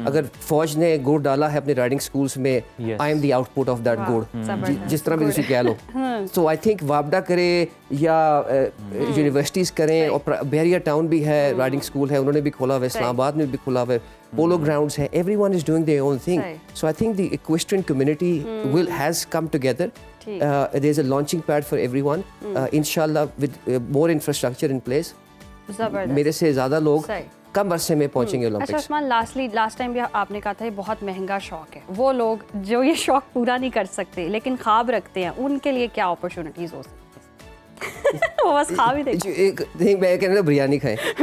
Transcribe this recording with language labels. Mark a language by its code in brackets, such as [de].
[ur] اگر فوج نے گڑ ڈالا ہے اپنے رائڈنگ اسکولس میں, [en] I am the output of that گڑ, [ur] جس طرح بھی اسے کہہ لو. سو آئی تھنک وابڈا کرے یا یونیورسٹیز کریں, اور بحریہ ٹاؤن بھی ہے, رائڈنگ اسکول ہے, انہوں نے بھی کھولا ہوا ہے, اسلام آباد میں بھی کھولا ہوا ہے, پولو گراؤنڈس ہیں, [en] Everyone is doing their own thing. So I think the equestrian community has come together. There is a launching pad for everyone. Inshallah with more infrastructure in place. [ur] میرے سے زیادہ لوگ کم عرصے میں پہنچیں گے اولمپکس. اچھا عثمان, لاسٹ ٹائم بھی آپ نے کہا تھا یہ بہت مہنگا شوق ہے, وہ لوگ جو یہ شوق پورا نہیں کر سکتے لیکن خواب رکھتے ہیں, ان کے لیے کیا اپرچونٹیز ہو سکتی ہیں؟ وہ بس خواب ہی دیکھیں. میں کہہ رہا ہوں بریانی کھائیں.